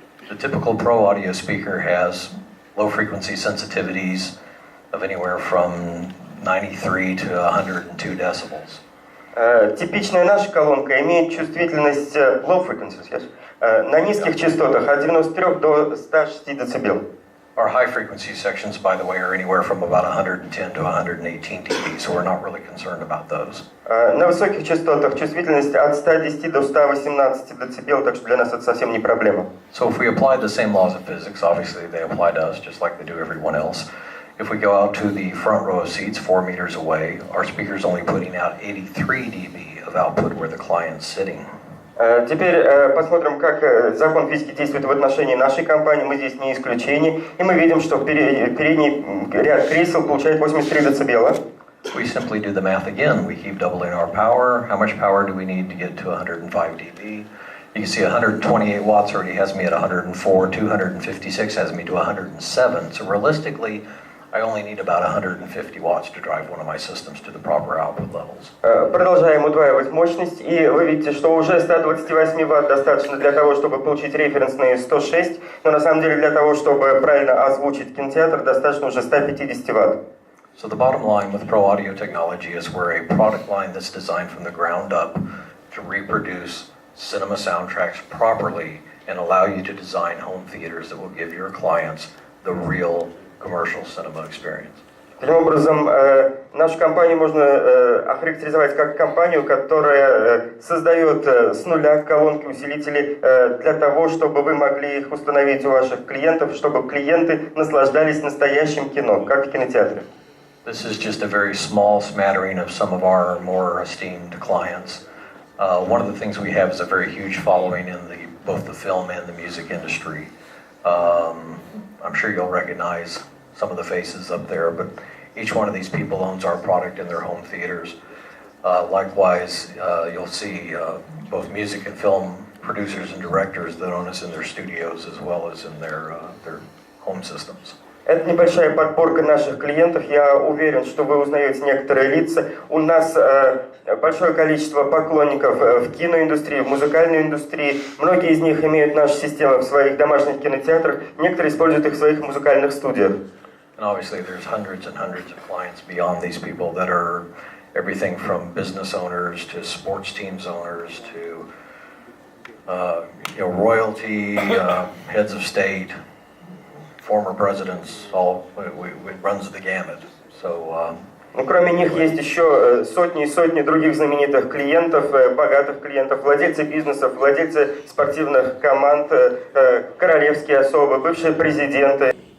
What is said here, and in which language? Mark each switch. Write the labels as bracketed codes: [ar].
[en] The typical Pro audio speaker has low frequency sensitivities of anywhere from 93 to 102 decibels. [ru] Типичная наша колонка имеет чувствительность [en] low frequencies, yes? [ru] На низких частотах от 93 до 106 дБ. [en] Our high frequency sections, by the way, are anywhere from about 110 to 118 dB, so we're not really concerned about those. [ru] На высоких частотах чувствительность от 110 до 118 дБ, так что для нас это совсем не проблема. [en] So if we apply the same laws of physics, obviously they apply to us just like they do everyone else. If we go out to the front row of seats 4 meters away, our speaker's only putting out 83 dB of output where the client's sitting. [ru] Теперь посмотрим, как закон физики действует в отношении нашей компании. Мы здесь не исключение. И мы видим, что передний ряд кресел получает 83 дБ. [en] We simply do the math again. We keep doubling our power. How much power do we need to get to 105 dB? You can see 128 watts already has me at 104. 256 has me to 107. So realistically, I only need about 150 watts to drive one of my systems to the proper output levels. [ru] Продолжаем удваивать мощность, и вы видите, что уже 128 ватт достаточно для того, чтобы получить референсные 106, но на самом деле для того, чтобы правильно озвучить кинотеатр, достаточно уже 150 ватт. [en] So the bottom line with ProAudioTechnology is we're a product line that's designed from the ground up to reproduce cinema soundtracks properly and allow you to design home theaters that will give your clients the real commercial cinema experience. [ru] Таким образом, нашу компанию можно охарактеризовать как компанию, которая создает с нуля колонки-усилители для того, чтобы вы могли их установить у ваших клиентов, чтобы клиенты наслаждались настоящим кино, как в кинотеатре. [en] This is just a very small smattering of some of our more esteemed clients. One of the things we have is a very huge following in both the film and the music industry. I'm sure you'll recognize some of the faces up there, but each one of these people owns our product in their home theaters. Likewise, you'll see both music and film producers and directors that own us in their studios as well as in their home systems. [ru] Это небольшая подборка наших клиентов. Я уверен, что вы узнаете некоторые лица. У нас большое количество поклонников в киноиндустрии, в музыкальной индустрии. Многие из них имеют наши системы в своих домашних кинотеатрах. Некоторые используют их в своих музыкальных студиях. [en] And obviously there's hundreds and hundreds of clients beyond these people that are everything from business owners to sports teams owners to royalty, heads of state, former presidents, it runs the gamut. [ru] So, кроме них есть еще сотни и сотни других знаменитых клиентов, богатых клиентов, владельцы бизнесов, владельцы спортивных команд, королевские особы, бывшие президенты.